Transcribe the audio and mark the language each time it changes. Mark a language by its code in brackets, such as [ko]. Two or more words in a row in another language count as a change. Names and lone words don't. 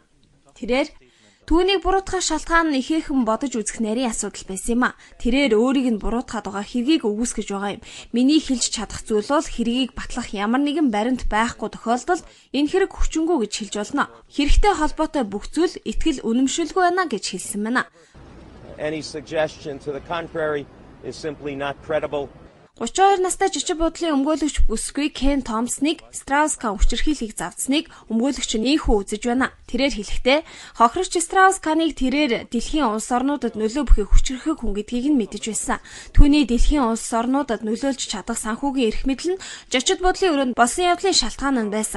[mn] Тэрээр түүнийг буруутгах шалтгаан нь ихээхэн бодож үзэх нарийн асуудал байсан юм а. Тэрээр өөрийг нь буруутгаад байгаа хэргийг өгөөсгөж байгаа юм. Миний хэлж чадах зүйл бол хэргийг батлах ямар нэгэн баримт байхгүй тохиолдолд энэ хэрэг хүчингү гэж хэлж болно. Хэрэгтэй холбоотой бүх зүйл итгэл үнэмшилгүй байна гэж хэлсэн байна. [en] Any suggestion to the contrary is simply not credible. [mn] 32 настай жижиг буудлын өмгөөлөгч бүсгүй Кен Томпсныг Страус-Кан хүчирхийлэхийг завдсныг өмгөөлөгч нь ийхүү үзэж байна. Тэрээр хэлэхдээ хохирогч Страус-Каныг тэрээр дэлхийн улс орнуудад нөлөө бүхий хүчирхэг хүн гэдгийг нь мэдэж байсан. Түүний дэлхийн улс орнуудад нөлөөлж чадах санхүүгийн эрх мэдэл нь жижиг буудлын өрөөнд болсон явдлын шалтгаан нь байсан.